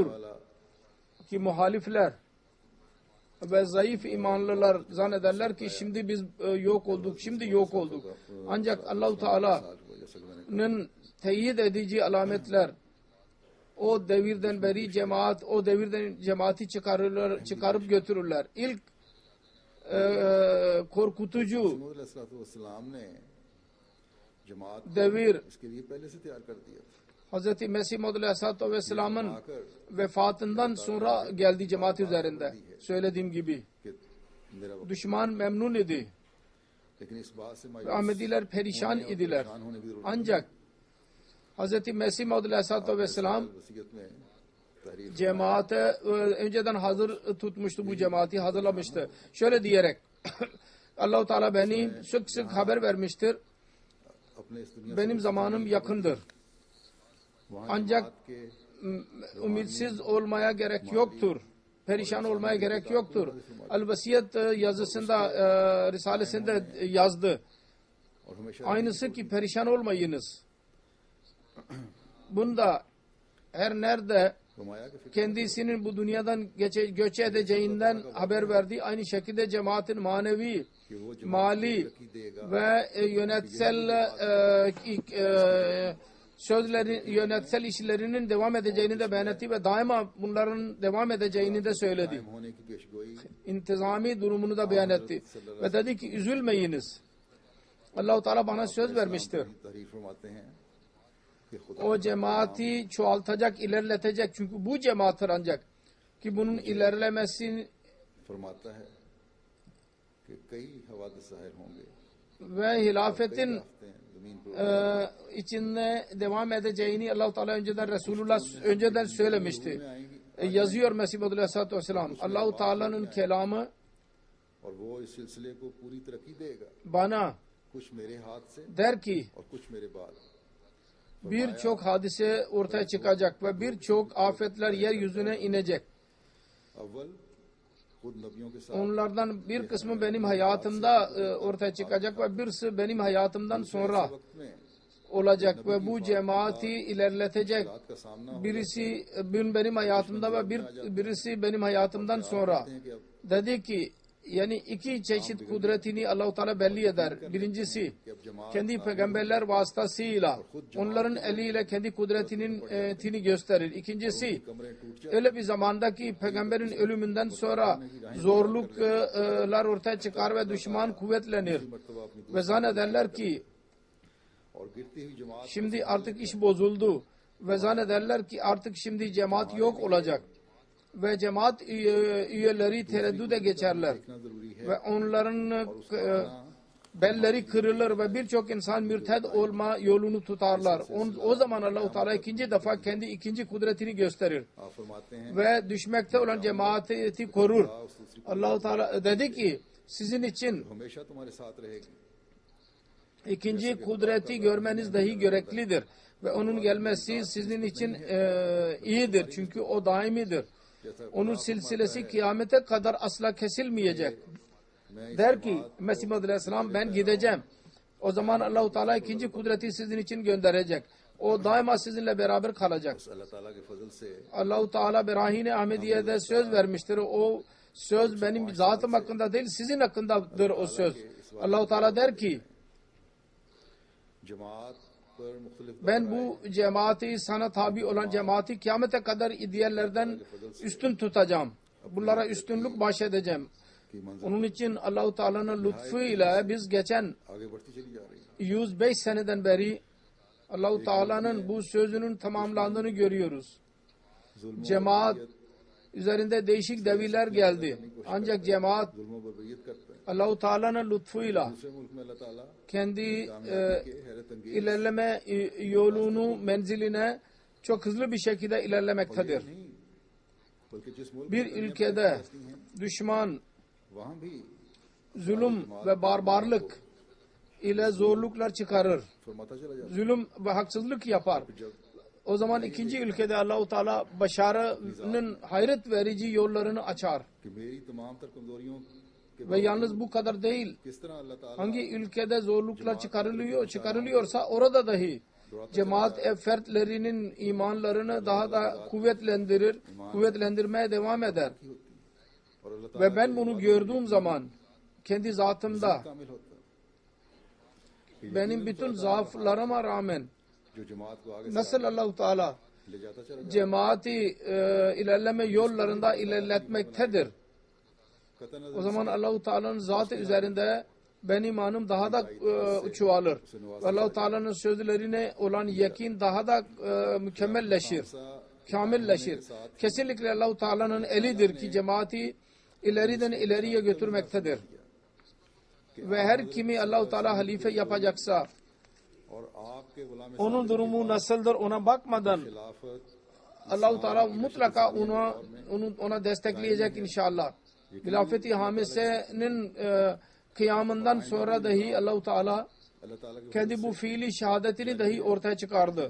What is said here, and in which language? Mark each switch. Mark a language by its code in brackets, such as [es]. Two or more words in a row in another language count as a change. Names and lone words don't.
[ur] वाला [tr] ki muhalifler ve zayıf imanlılar zannederler ki şimdi biz yok olduk, şimdi yok olduk. Ancak Allah-u Teala'nın teyit edici alametler o devirden beri o devirden cemaati çıkarıp götürürler. İlk korkutucu [ur] علیہ السلام نے جماعت کو [tr] devir [ur] اس کے لیے پہلے سے تیار کر دیا تھا. [tr] Hz. Mesih Maud Aleyhisselatü Vesselam'ın vefatından sonra geldi cemaat üzerinde. Söylediğim gibi [ur] کہ میرا وقت [tr] düşman memnun idi [ur] لیکن اس بات سے [tr] ve Ahmediler perişan idiler. [ur] پریشان ہونے کی ضرورت [tr] Ancak Hz. Mesih Maud Aleyhisselatü Vesselam [ur] وصیت میں تحریر [tr] cemaate önceden hazır tutmuştu, bu cemaati hazırlamıştı. Şöyle diyerek Allah-u Teala beni sık sık haber vermiştir. [ur] اپنے اس دنیا [tr] Benim zamanım yakındır. [ur] वहाँ [tr] Ancak [ur] جماعت کے [tr] ümitsiz olmaya gerek yoktur. Perişan olmaya gerek yoktur. El-Vasiyet yazısında, risalesinde yazdı. [ur] اور ہمیشہ [tr] Aynısı ki perişan olmayınız. Bunda her nerede [ur] فرمایا کہ فکر [tr] kendisinin bu dünyadan göç edeceğinden haber verdi. Aynı şekilde cemaatin manevi, [ur] کہ وہ جماعت [tr] mali [ur] ترقی دے گا [tr] ve yönetsel işlerinin devam edeceğini de beyan etti ve daima bunların devam edeceğini de söyledi. [ur] قائم ہونے کی پیشگوئی [tr] İntizami durumunu da beyan etti. Ve dedi ki üzülmeyiniz. Allah-u Teala bana söz vermiştir. [ur] تحریر فرماتے ہیں کہ خدا [tr] O cemaati çoğaltacak, ilerletecek. Çünkü bu cemaattir ancak. Ki bunun ilerlemesi [ur] فرماتا ہے کہ کئی حوادث ظاہر ہوں گے, [tr] ve hilafetin [ur] ہفتے زمین پر [tr] içinde devam edeceğini Allah-u Teala önceden söylemişti. Yazıyor Mesih Maud Aleyhisselatü Vesselam. Allah-u Teala'nın kelamı [ur] اور وہ اس سلسلے کو پوری ترقی دے گا, [tr] bana [ur] کچھ میرے ہاتھ سے [tr] der ki [ur] اور کچھ میرے بعد. [tr] birçok hadise ortaya çıkacak ve birçok afetler yeryüzüne inecek. [ur] اول خود نبیوں کے ساتھ [tr] Onlardan bir kısmı benim hayatımda ortaya çıkacak ve birisi benim hayatımdan sonra [ur] وقت میں [tr] olacak ve bu cemaati ilerletecek. [ur] رات کا سامنا [tr] Birisi benim hayatımda ve birisi benim hayatımdan sonra. [ur] ہے کہ اب [tr] Dedi ki yani iki çeşit kudretini Allah-u Teala belli eder. Birincisi [ur] کہ اب جماعت [tr] kendi peygamberler vasıtasıyla onların eliyle kendi kudretini gösterir. İkincisi [ur] کمرے ٹوٹ جائے [tr] öyle bir zamandaki peygamberin ölümünden sonra zorluklar ortaya çıkar ve düşman kuvvetlenir. [ur] مرتبہ اپنی [tr] Ve zannederler ki [ur] اور گرتی ہوئی جماعت [tr] şimdi artık iş bozuldu. Ve zannederler ki artık şimdi cemaat yok olacak. Ve cemaat üyeleri tereddüde geçerler. [ur] دیکھنا ضروری ہے. [tr] Ve onların belleri kırılır ve birçok insan mürted olma yolunu tutarlar. O zaman Allah-u Teala ikinci defa kendi ikinci kudretini gösterir. [ur] آپ فرماتے ہیں [tr] Ve düşmekte olan cemaati korur. Allah-u Teala dedi ki sizin için [ur] ہمیشہ تمہارے ساتھ رہے گی. [tr] ikinci kudreti görmeniz dahi gereklidir. Ve onun gelmesi sizin için iyidir. Çünkü o daimidir. Onun silsilesi kıyamete kadar asla kesilmeyecek. Der ki Mesih Maud Aleyhisselam ben gideceğim. O zaman Allah-u Teala ikinci kudreti sizin için gönderecek. O daima sizinle beraber kalacak. [ur] اللہ تعالیٰ کے فضل سے [tr] Allah-u Teala Berahine Ahmediye'de söz vermiştir. O söz benim zatım hakkında değil, sizin hakkındadır o söz. Allah-u Teala der ki [ur] جماعت پر مختلف [tr] Ben bu cemaati, sana tabi olan cemaati kıyamete kadar diğerlerden üstün tutacağım. Bunlara üstünlük bahşedeceğim. [ur] کی منزل [tr] Onun için Allah-u Teala'nın lütfuyla biz geçen [ur] آگے بڑھتی چلی جا رہی ہے. [tr] 105 seneden beri Allah-u Teala'nın bu sözünün tamamlandığını görüyoruz. [ur] जुल्म [tr] Cemaat üzerinde değişik devirler geldi. Ancak cemaat [ur] ظلم و بربریت کرتا ہے. [tr] Allah-u Teala'nın lütfuyla [ur] دوسرے ملک میں اللہ تعالیٰ [tr] kendi [ur] کے حیرت انگیز [tr] ilerleme yolunu, menziline çok hızlı bir şekilde ilerlemektedir. [ur] نہیں بلکہ جس ملک [tr] Bir [ur] में [tr] ülkede düşman [ur] وہاں بھی [tr] zulüm ve barbarlık ile zorluklar çıkarır. [ur] فرماتا چلا جاتا [tr] Zulüm ve haksızlık yapar. [ur] ہے۔ جب [tr] O zaman ikinci ülkede Allah-u Teala başarının hayret verici yollarını açar. [ur] کہ میری تمام تر کمزوریوں کے [tr] Ve yalnız bu kadar değil. [ur] کس طرح اللہ تعالیٰ [tr] Hangi ülkede zorluklar çıkarılıyorsa orada dahi cemaat fertlerinin imanlarını daha da kuvvetlendirmeye devam eder. [ur] اور اللہ تعالیٰ [tr] Ve ben bunu gördüğüm zaman kendi zatımda [ur] کامل ہوتا ہے. [tr] benim bütün zaaflarıma rağmen [ur] جو جماعت کو آگے [tr] nasıl Allah-u Teala [ur] لے جاتا چلا جاتا [tr] cemaati ilerleme yollarında ilerletmektedir. [ur] ہے۔ قطعی نظر [tr] O zaman Allah-u Teala'nın zatı üzerinde benim imanım daha da çoğalır. Ve Allah-u Teala'nın sözlerine olan yakin daha da mükemmelleşir, kamilleşir. Kesinlikle Allah-u Teala'nın elidir ki cemaati ileriden ileriye götürmektedir. Ve her kimi Allah-u Teala halife yapacaksa [ur] اور آپ کے غلام [tr] onun durumu nasıldır ona bakmadan [ur] खिलाफत [tr] Allah-u Teala mutlaka ona destekleyecek inşallah. Hilafeti hamisenin kıyamından sonra dahi Allah-u Teala [ur] اللہ تعالیٰ کے [tr] kendi bu fiili şehadetini dahi ortaya çıkardı.